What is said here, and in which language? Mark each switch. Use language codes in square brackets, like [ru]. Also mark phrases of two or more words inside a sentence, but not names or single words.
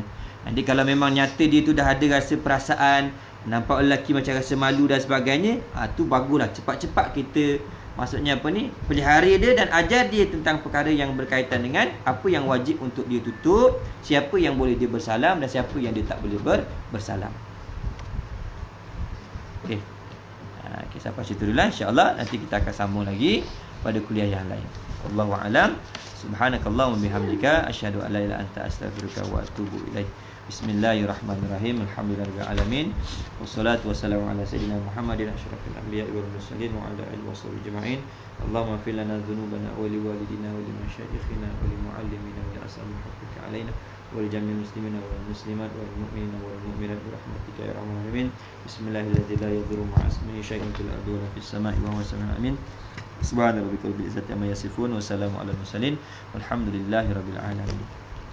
[ms] Nanti kalau memang nyata dia tu dah ada rasa perasaan, nampak lelaki macam rasa malu dan sebagainya, tu baguslah cepat-cepat kita, maksudnya pelihara dia dan ajar dia tentang perkara yang berkaitan dengan apa yang wajib untuk dia tutup, siapa yang boleh dia bersalam dan siapa yang dia tak boleh bersalam. Okey. Okay, sampai situ dulu lah. InsyaAllah nanti kita akan sambung lagi pada kuliah yang lain. [ar] والله أعلم. سبحانك اللهم وبحمدك أشهد أن لا إله إلا أنت أستغفرك وأتوب إليك. بسم الله الرحمن الرحيم. الحمد لله رب العالمين. والصلاة والسلام على سيدنا محمد أشرف الأنبياء والمرسلين وعلى آله وصحبه أجمعين. اللهم اغفر لنا ذنوبنا ولوالدينا ولمشايخنا ولمعلمينا ولأصحاب حقك علينا ولجميع المسلمين والمسلمات والمؤمنين والمؤمنات برحمتك يا أرحم الراحمين. بسم الله الرحمن الرحيم. لا يضر مع اسمه شيء في الأرض ولا في السماء وهو السميع الأمين. سبحان ربك رب العزة عما يصفون وسلام على المرسلين والحمد لله رب العالمين.